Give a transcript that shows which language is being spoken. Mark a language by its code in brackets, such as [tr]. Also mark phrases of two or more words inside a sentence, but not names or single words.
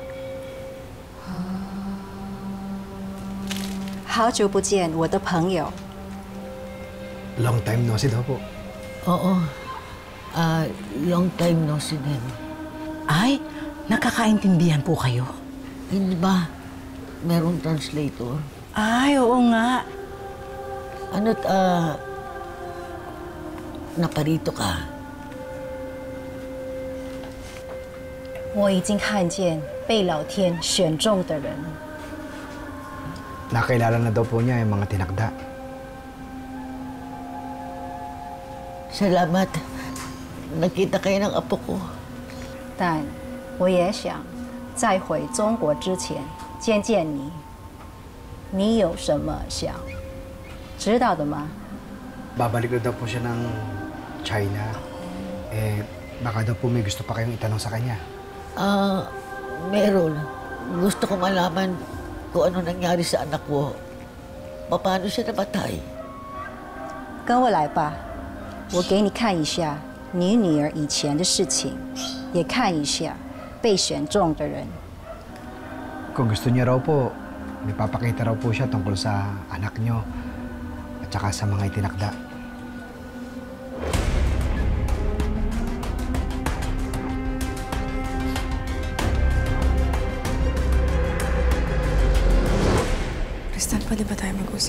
[zh] 好久不见，我的朋友。 [en] Long time no see [tl] daw po. Oo. [en] Long time no see [tl] din. Ay, nakakaintindihan po kayo? Hindi ba? Merong translator? Ay, oo nga. Ano't, naparito ka? [zh] 我已经看见被老天选中的人。 [tl] Nakilala na daw po niya yung mga tinakda. Salamat. Nakita kayo ng apo ko. [zh] 但我也想在回中国之前见见你。你有什么想知道的吗？ [tl] Babalik na daw po siya ng China. Baka daw po may gusto pa kayong itanong sa kanya. Meron. Gusto ko malaman kung ano nangyari sa anak ko. Paano siya namatay? [zh] 跟我来吧，我给你看一下你女儿以前的事情，也看一下被选中的人。 [tl] Kung gusto niya raw po, may papakita raw po siya tungkol sa anak niyo at saka sa mga itinakda. Crystal, pwede ba tayo mag-usap?